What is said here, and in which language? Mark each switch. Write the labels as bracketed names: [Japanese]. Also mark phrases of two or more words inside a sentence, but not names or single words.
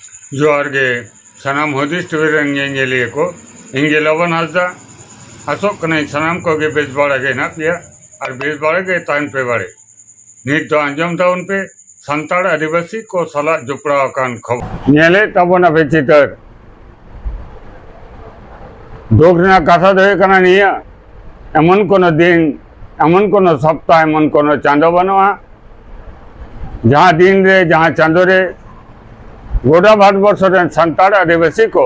[Santali] जोहार गे सानाम हुदिस टीवी रेंगेलिए को इंगे लवन हासदा आसोक कनाई सानाम को गे बेस बाड़ा गे ना पिया और बेस बाड़ा गे तान पे बाड़े नित दो अंजम ताउन पे संताड़ आदिवासी को सला जुपड़ा कान खबर नेले तबोना बेचितर दोगना कथा दे कना निया एमन कोनो दिन एमन कोनो सप्ताह एमन कोनो चांदो बनवा जहाँ दिन रे जहाँ चांदो रे गोटा भारतवर्ष संताड़ आदिवासी